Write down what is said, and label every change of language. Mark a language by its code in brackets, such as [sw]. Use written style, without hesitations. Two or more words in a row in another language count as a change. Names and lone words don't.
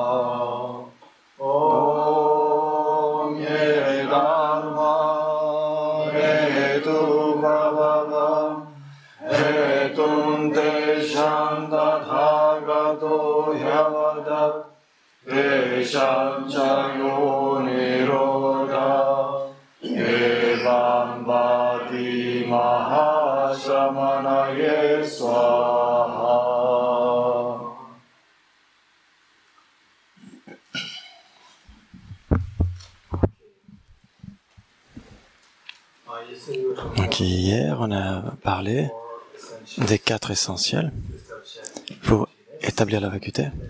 [sa] Om Ye Dharma Hetu Prabhava Hetum Tesham Tathagato Yadat Tesham Chayo Nirodha Evam Vadi Mahashramanaye Swaha. [fr] Donc hier, on a parlé des 4 essentiels pour établir la vacuité.